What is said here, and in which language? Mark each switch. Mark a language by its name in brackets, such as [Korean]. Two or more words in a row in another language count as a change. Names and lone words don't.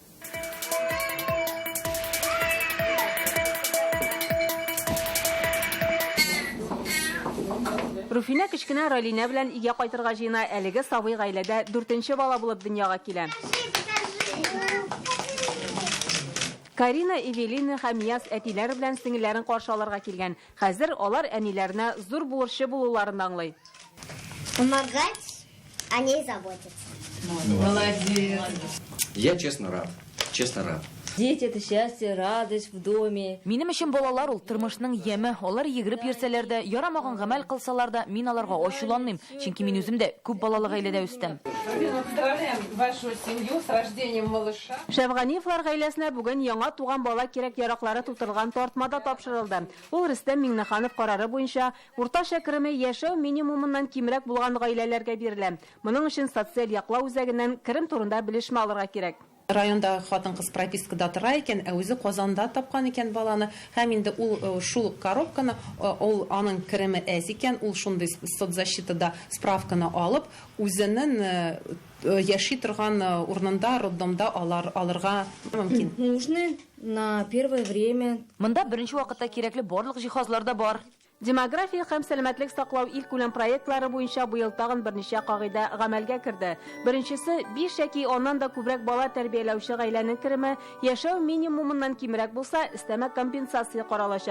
[Tatar] Руфина кечкенә Ралина белән игә кайтырга җыена. Әлеге сабый гаиләдә 4-нче бала булып дөньяга килә. Карина, Эвелина һәм Яс әтиләре белән сеңелләрен каршы алырга килгән. Хәзер алар әниләренә зур бурычы булуларын аңлый. [Russian] Помогать, о ней заботиться. Молодец. Я честно рад. Дети — это счастье, радость в доме. [Tatar] Минем өчен балалар ул тормышның яме. Алар йөгереп йөрсәләр дә, ярамаган гамәл кылсалар да, мин аларга ачуланмыйм, чөнки мин үзем дә күп балалы гаиләдә үстем. [Russian] Поздравляем вашу семью с рождением малыша. [Tatar] Шәфганиевлар гаиләсенә бүген яңа туган бала кирәк яраклары тутырылган тартмада тапшырылды. Ул Рөстәм Миңнеханов карары буенча уртача кереме яшәү минимумыннан кимрәк булган гаиләләргә бирелә. Моның өчен социаль яклау үзәгеннән керем турында белешмә алырга кирәк. Районда хатын-кыз пропискада тора икән, үзе Казанда тапкан икән баланы, һәм инде ул шул коробканы, ул аның кереме әз икән, ул шундый соцзащитада справканы алып, үзенең яши торган урынында, роддомда алырга мөмкин. [Russian] Нужны на первое время. [Tatar] Монда беренче вакытта кирәкле барлык җиһазлар да бар. Демография һәм сәламәтлек саклау ил күләм проектлары буенча быел тагын берничә кагыйдә гамәлгә керде. Беренчесе, 5 яки оннан да күбрәк бала тәрбияләүче гаиләнең кереме яшәү минимумыннан кимрәк булса, өстәмә компенсация каралачак.